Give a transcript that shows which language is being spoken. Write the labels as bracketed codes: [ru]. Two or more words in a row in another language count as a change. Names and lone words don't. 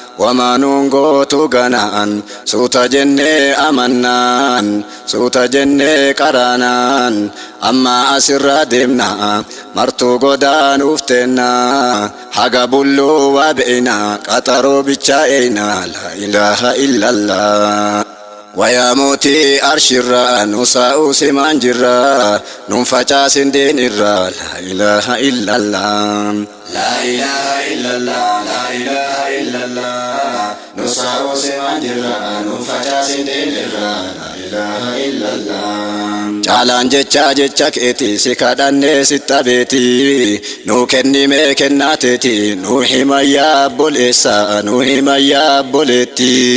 [om] Wamaa nuun gootu ganaan, suuta jennee amannaan, suuta jennee qaraanaan, amma asirraa deemnaa, martuu godaanuuf teennaa, haga bulluu waa be'inaa, qaxaroo bichaa eeynaa, [ar] لا إله إلا الله. [om] Wayaa mootii arshirra, nu saa'uu simaan jirra, nun facaasin deen irra, [ar] لا إله إلا الله. لا إله إلا الله، لا إله إلا الله. [om] Nu saa'uu simaan jirra, nun facaasin deen irra, [ar] لا إله إلا الله. [om] Caalaan jecha jecha keeti, si kadhannee si tabeeti. Nu kennimee kennaa teeti, nu hima yaa obboleessa, nu hima yaa obboleetti.